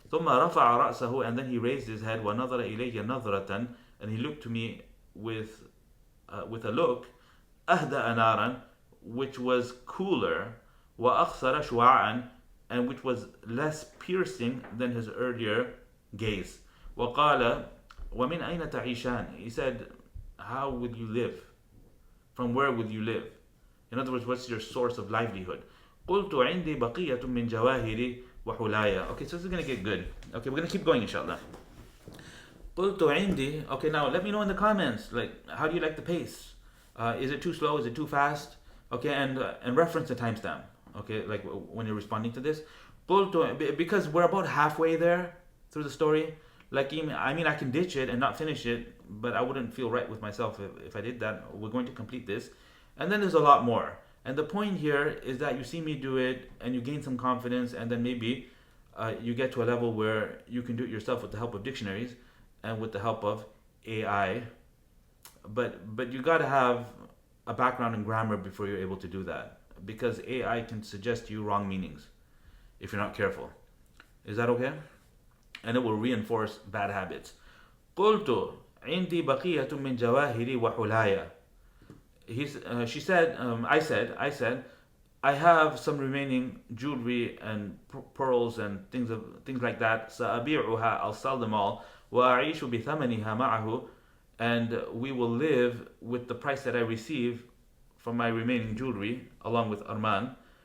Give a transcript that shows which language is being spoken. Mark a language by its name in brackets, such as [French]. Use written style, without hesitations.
[Arabic] ثم رفع رأسه, [English] and then he raised his head, [Arabic] ونظر إلي نظرة, [English] and he looked to me with a look, [Arabic] أهدأ نارا, [English] which was cooler, [Arabic] وأخسر شعاعا, [English] and which was less piercing than his earlier gaze. [Arabic] وقال ومن أين تعيشان, [English] he said, how would you live? From where would you live? In other words, what's your source of livelihood? [Arabic] قلت عندي بقية من جواهري وحلايا. [English] Okay, so this is going to get good. Okay, we're going to keep going inshallah. [Arabic] قلت عندي. [English] Okay, now let me know in the comments, like, how do you like the pace? Is it too slow? Is it too fast? Okay, and reference the timestamp. Okay, like when you're responding to this. [Arabic] قلت, [English] because we're about halfway there through the story. Like, I mean, I can ditch it and not finish it, but I wouldn't feel right with myself if I did that. We're going to complete this. And then there's a lot more. And the point here is that you see me do it and you gain some confidence, and then maybe you get to a level where you can do it yourself with the help of dictionaries and with the help of AI. But you got to have a background in grammar before you're able to do that, because AI can suggest to you wrong meanings if you're not careful. Is that okay? and it will reinforce bad habits. [Arabic] قلت عندي بقية من جواهري وحلايا. [English] She said, I said, I have some remaining jewelry and pearls and things like that. [Arabic] سأبيعها, [English] I'll sell them all. [Arabic] وأعيش بثمنها معه, [English] and we will live with the price that I receive from my remaining jewelry, along with Armand.